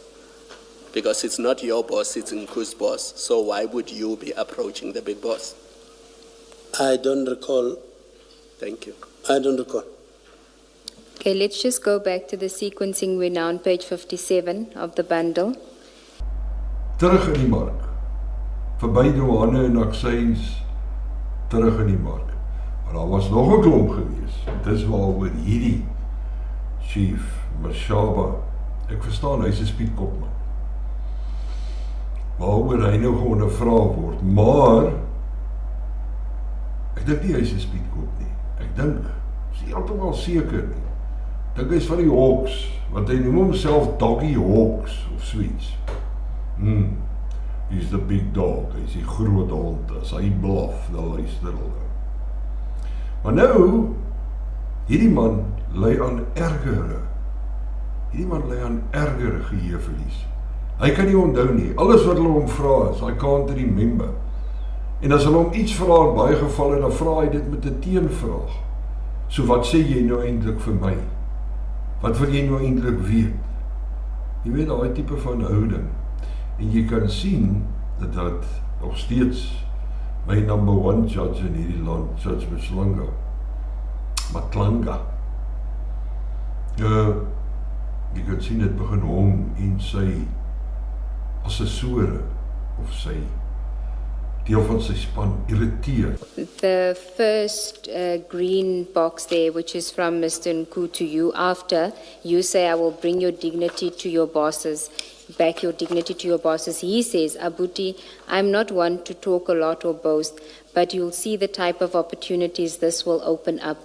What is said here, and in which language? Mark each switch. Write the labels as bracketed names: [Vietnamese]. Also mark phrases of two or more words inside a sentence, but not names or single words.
[English] Because it's not your boss, it's Nku's boss. So why would you be approaching the big boss? I don't recall. Thank you. I don't recall. Okay, let's just go back to the sequencing. We're now on page 57 of the bundle. [Afrikaans] Terug in die mark. Verby douane en aksies, terug in die mark. Maar daar was nog 'n klomp gewees. Dis waaroor hierdie Chief Mashaba, ek verstaan hy's 'n spietkopman, waaroor hy nou ondervra word, maar ek dink nie hy's 'n spietkop nie. Ek dink, is nie heeltemal seker nie. Ek dink hy's van die Hawks, want hy noem homself Doggy Hawks of zoiets. [English] He's the big dog, [Afrikaans] hy's die groot hond, as hy blaf, dan luister hulle. Maar nou, hierdie man ly aan ergere geheueverlies. Hy kan nie onthou nie, alles wat hulle hom vra is, [English] I can't remember. [Afrikaans] En as hulle hom iets vra in baie gevalle, dan vra hy dit met 'n teenvraag. So wat sê jy nou eintlik vir my? Wat wil jy nou eintlik weet? Jy weet, daai tipe van houding. En jy kan sien dat nog steeds my [English] number 1 judge [Afrikaans] in hierdie land, Judge Matlanga. Jy kan sien dit begin hom en sy assessore of sy deel van sy span irriteer. [English] The first green box there, which is from Mr. Nku to you, after you say, I will bring your dignity to your bosses. back your dignity to your bosses. He says, Abuti, I'm not one to talk a lot or boast, but you'll see the type of opportunities this will open up.